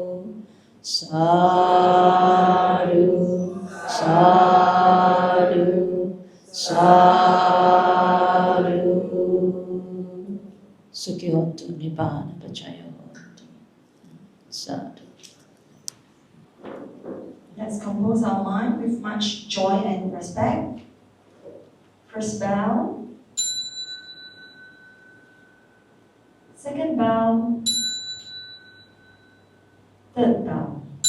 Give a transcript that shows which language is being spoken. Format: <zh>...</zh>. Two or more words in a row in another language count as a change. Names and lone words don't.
<pi>Sadhu, sadhu, sadhu. Sukhi hontu nibbana pacaya hontu. Sadhu.</pi> <en>Let's compose our mind with much joy and respect. First bow. Second bow. Third bow.</en>